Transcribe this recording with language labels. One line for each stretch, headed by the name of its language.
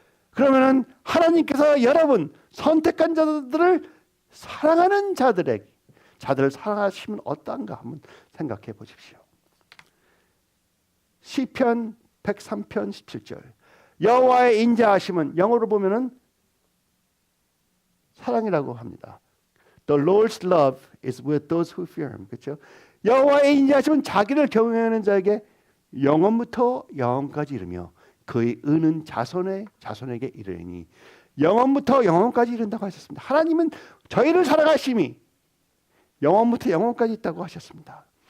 Korean: 그러면은 하나님께서 여러분 선택한 자들을 사랑하는 자들을 사랑하시면 어떠한가 한번 생각해 보십시오. 시편 103편 17절 여호와의 인자하심은 영어로 보면은 사랑이라고 합니다.
English: The Lord's love is with those who fear Him.
Korean: 그렇죠? 여호와의 인자하심은 자기를 경외하는 자에게 영원부터 영원까지 이르며 그의 은은 자손에게 이르니 영원부터 영원까지 이른다고 하셨습니다. 하나님은 저희를 사랑하심이 영원부터 영원까지 있다고 하셨습니다.